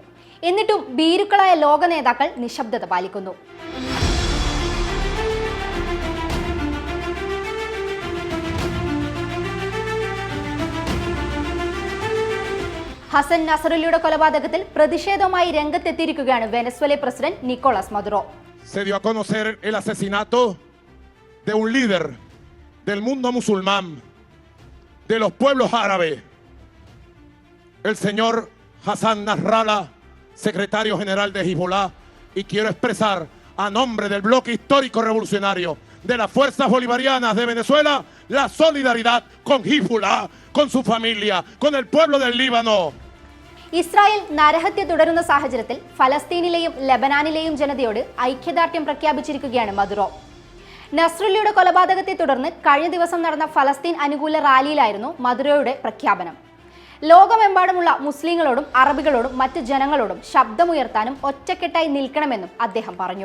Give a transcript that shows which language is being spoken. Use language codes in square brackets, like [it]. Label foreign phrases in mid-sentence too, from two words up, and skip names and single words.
[ml] എന്നിട്ടും ഭീരുക്കളായ ലോക നേതാക്കൾ നിശബ്ദത പാലിക്കുന്നു. ഹസൻ നസറുല്ലയുടെ കൊലപാതകത്തിൽ പ്രതിഷേധവുമായി രംഗത്തെത്തിയിരിക്കുകയാണ് വെനസ്വേല പ്രസിഡന്റ് നിക്കോളാസ് മദുറോ. [es] Se dio a conocer el asesinato de un líder del mundo musulmán, de los pueblos árabes, el señor Hassan Nasrallah, secretario general de Hezbollah, y quiero expresar a nombre del bloque histórico revolucionario de las fuerzas bolivarianas de Venezuela la solidaridad con Hezbollah, con su familia, con el pueblo del Líbano. [ml] ഇസ്രായേൽ നരഹത്യ തുടരുന്ന സാഹചര്യത്തിൽ ഫലസ്തീനിലെയും ലെബനാനിലെയും ജനതയോട് ഐക്യദാർഢ്യം പ്രഖ്യാപിച്ചിരിക്കുകയാണ് മദുറോ. നസ്രുല്ലയുടെ കൊലപാതകത്തെ തുടർന്ന് കഴിഞ്ഞ ദിവസം നടന്ന ഫലസ്തീൻ അനുകൂല റാലിയിലായിരുന്നു മദുറോയുടെ പ്രഖ്യാപനം. ലോകമെമ്പാടുമുള്ള മുസ്ലിങ്ങളോടും അറബികളോടും മറ്റ് ജനങ്ങളോടും ശബ്ദമുയർത്താനും ഒറ്റക്കെട്ടായി നിൽക്കണമെന്നും അദ്ദേഹം പറഞ്ഞു.